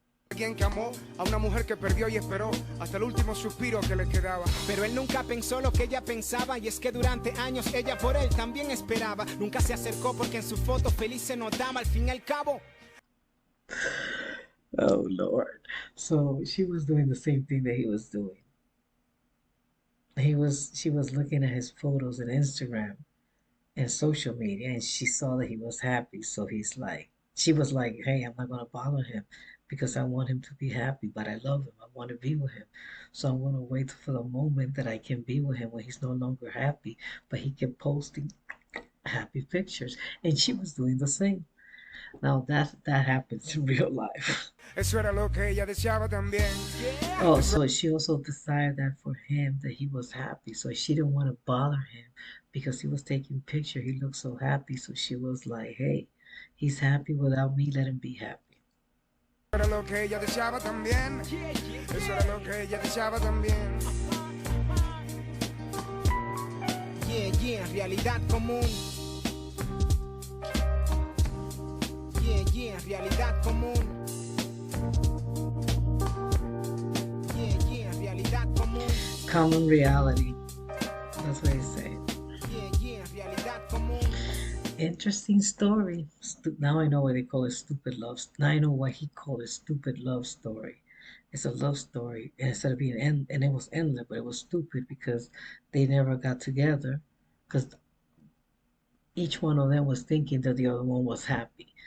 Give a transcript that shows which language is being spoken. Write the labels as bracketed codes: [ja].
[es] Alguien que amó a una mujer que perdió y esperó hasta el último suspiro que le quedaba. Pero él nunca pensó lo que ella pensaba, y es que durante años ella por él también esperaba. Nunca se acercó porque en su foto feliz se notaba. Al fin y al cabo, [en] Oh Lord. So she was doing the same thing that he was doing. She was looking at his photos on Instagram and social media, and she saw that he was happy. So she was like, hey, I'm not gonna bother him because I want him to be happy, but I love him. I want to be with him. So I'm gonna wait for the moment that I can be with him when he's no longer happy. But he kept posting happy pictures, and she was doing the same. Now that happens in real life. [es] eso era lo que ella deseaba también. [en] Oh, so she also decided that for him that he was happy. So she didn't want to bother him because he was taking picture. He looked so happy. So she was like, hey, he's happy without me. Let him be happy. [es] Era lo que ella deseaba también. Eso era lo que ella deseaba también. [en] Yeah, yeah, [es] realidad común. [en] Yeah, yeah, [es] realidad común. [en] Yeah, yeah, [es] realidad común. [en] Common reality. That's what he said. Yeah, yeah, [es] realidad común. [en] Interesting story. Now I know why they call it stupid love. Now I know why he called it stupid love story. It's a love story, and instead of being end, and it was endless, but it was stupid because they never got together. Because each one of them was thinking that the other one was happy.